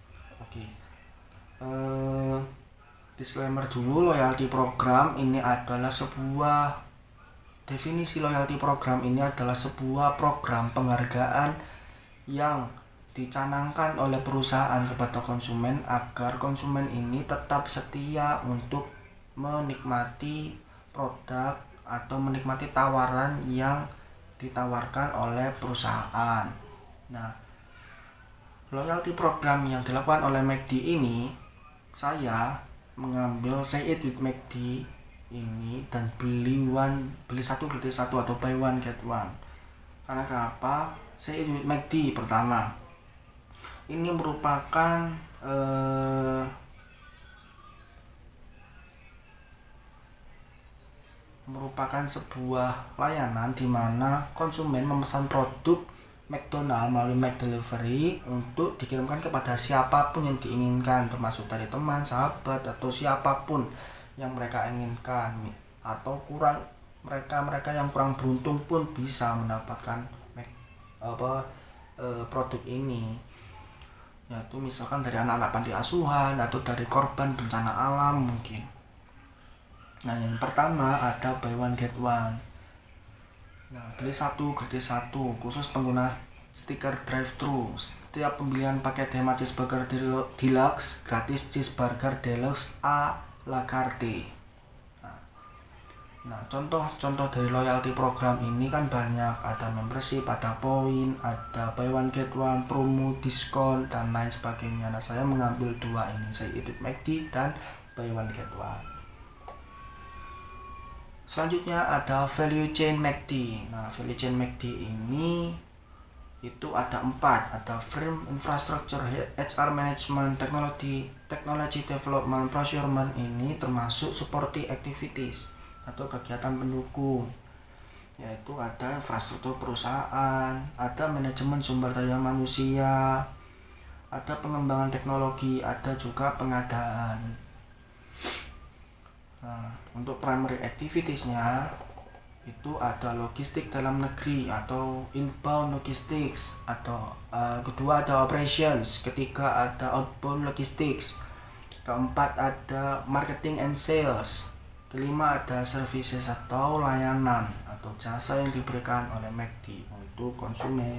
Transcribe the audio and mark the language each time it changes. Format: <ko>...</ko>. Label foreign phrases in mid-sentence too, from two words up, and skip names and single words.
<id>Disclaimer dulu,</id> <en>loyalty program</en> <id>ini adalah sebuah definisi</id> <en>loyalty program</en> <id>ini adalah sebuah program penghargaan yang dicanangkan oleh perusahaan kepada konsumen agar konsumen ini tetap setia untuk menikmati produk atau menikmati tawaran yang ditawarkan oleh perusahaan. Nah,</id> <en>loyalty program</en> <id>yang dilakukan oleh McD ini, saya mengambil Say It with McD ini dan beli satu gratis satu atau</id> <en>buy one get one.</en> <id>Karena kenapa? Say It with McD pertama, ini merupakan sebuah layanan di mana konsumen memesan produk McDonald melalui McDelivery untuk dikirimkan kepada siapapun yang diinginkan, termasuk dari teman, sahabat, atau siapapun yang mereka inginkan, atau mereka yang kurang beruntung pun bisa mendapatkan produk ini, yaitu misalkan dari anak-anak panti asuhan atau dari korban bencana alam mungkin. Nah, yang pertama ada</id> <en>buy one get one.</en> <id>Nah, beli satu gratis satu khusus pengguna stiker drive-thru. Setiap pembelian paket hemat cheeseburger deluxe gratis cheeseburger deluxe a la carte. Nah, contoh dari</id> <en>loyalty program</en> <id>ini kan banyak, ada membership, ada poin, ada</id> <en>buy one get one,</en> <id>promo, diskon, dan lain sebagainya. Nah, saya mengambil dua ini, Say It with McD dan</id> <en>buy one get one.</en> <id>Selanjutnya ada</id> <en>value chain</en> <id>McD. Nah,</id> <en>value chain</en> <id>McD ini itu ada 4, ada</id> <en>firm, infrastructure, HR management, technology development, procurement.</en> <id>Ini termasuk</id> <en>supporting activities</en> <id>atau kegiatan pendukung, yaitu ada infrastruktur perusahaan, ada manajemen sumber daya manusia, ada pengembangan teknologi, ada juga pengadaan. Nah, untuk</id> <en>primary activitiesnya</en> <id>itu ada logistik dalam negeri atau</id> <en>inbound logistics,</en> <id>atau kedua ada operations, ketiga ada</id> <en>outbound logistics,</en> <id>keempat ada</id> <en>marketing and sales,</en> <id>kelima ada services atau layanan atau jasa yang diberikan oleh McD untuk konsumen.</id>